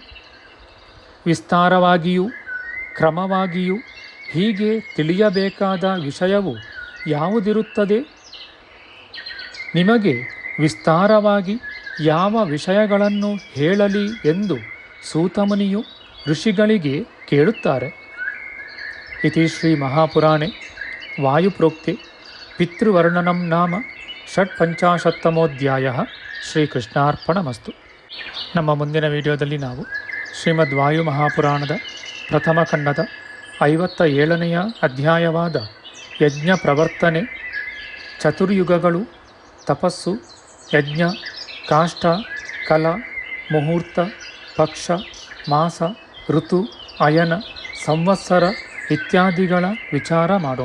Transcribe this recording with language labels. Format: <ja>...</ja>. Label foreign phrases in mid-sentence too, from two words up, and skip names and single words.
<kn>ವಿಸ್ತಾರವಾಗಿಯೂ ಕ್ರಮವಾಗಿಯೂ ಹೀಗೆ ತಿಳಿಯಬೇಕಾದ ವಿಷಯವು ಯಾವುದಿರುತ್ತದೆ? ನಿಮಗೆ ವಿಸ್ತಾರವಾಗಿ ಯಾವ ವಿಷಯಗಳನ್ನು ಹೇಳಲಿ ಎಂದು ಸೂತಮುನಿಯು ಋಷಿಗಳಿಗೆ ಕೇಳುತ್ತಾರೆ.</kn> <sa>इति श्रीमहापुराणे वायुप्रोक्ते पितृवर्णनं नाम ಷಟ್ಪಂಚಾಶತ್ತಮೋಧ್ಯಾಯ ಶ್ರೀಕೃಷ್ಣಾರ್ಪಣಮಸ್ತು.</sa> <kn>ನಮ್ಮ ಮುಂದಿನ ವಿಡಿಯೋದಲ್ಲಿ ನಾವು ಶ್ರೀಮದ್ ವಾಯು ಮಹಾಪುರಾಣದ ಪ್ರಥಮ ಖಂಡದ 57ನೆಯ ಅಧ್ಯಾಯವಾದ ಯಜ್ಞ ಪ್ರವರ್ತನೆ, ಚತುರ್ಯುಗಗಳು, ತಪಸ್ಸು, ಯಜ್ಞ, ಕಾಷ್ಟ, ಕಲ, ಮುಹೂರ್ತ, ಪಕ್ಷ, ಮಾಸ, ಋತು, ಅಯನ, ಸಂವತ್ಸರ ಇತ್ಯಾದಿಗಳ ವಿಚಾರ ಮಾಡೋಣ.</kn>